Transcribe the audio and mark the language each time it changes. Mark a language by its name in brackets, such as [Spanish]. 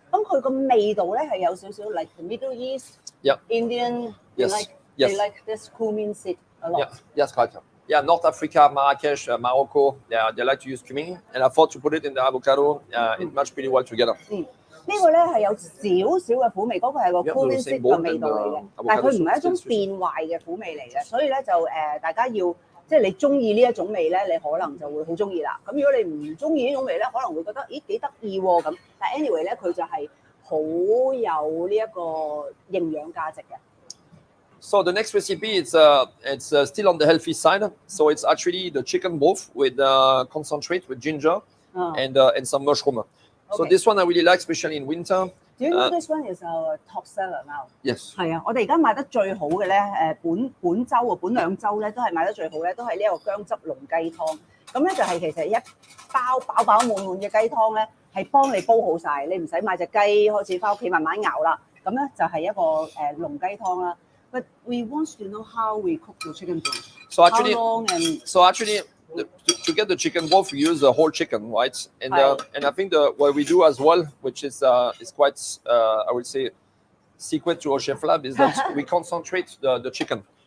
[Cantonese] 咁佢個味道咧係有少少 [English] like the Middle East、Indian。 Yes. They like this cumin seed a lot. Yes, quite. Yeah, North Africa, Marrakesh, Morocco, yeah, they like to use cumin, and I thought to put it in the avocado, it matched pretty well together. [Cantonese] 呢個咧係有少少嘅苦味，嗰個係個 cumin seed 嘅味道嚟嘅，但係佢唔係一種變壞嘅苦味嚟嘅，所以咧就大家要即係你中意呢一種味咧，你可能就會好中意啦。咁如果你唔中意呢種味咧，可能會覺得咦幾得意喎咁，但係 anyway 咧佢就係好有呢一個營養價值嘅。 [English] So the next recipe, it's still on the healthy side. So it's actually the chicken broth with concentrate with ginger and some mushroom. So this one I really like, especially in winter. Do you know this one is our top seller now? Yes. [Cantonese] 係啊，我哋而家賣得最好嘅咧，本週啊，本兩週咧都係賣得最好咧，都係呢一個薑汁龍雞湯。咁咧就係其實一包飽飽滿滿嘅雞湯咧，係幫你煲好晒，你唔使買隻雞開始翻屋企慢慢熬啦。咁咧就係一個龍雞湯啦。 [English] But we want to know how we cook the chicken broth. So actually, to get the chicken broth, we use the whole chicken, right? And I think what we do as well, which is quite I would say secret to our chef lab, is that we concentrate the chicken.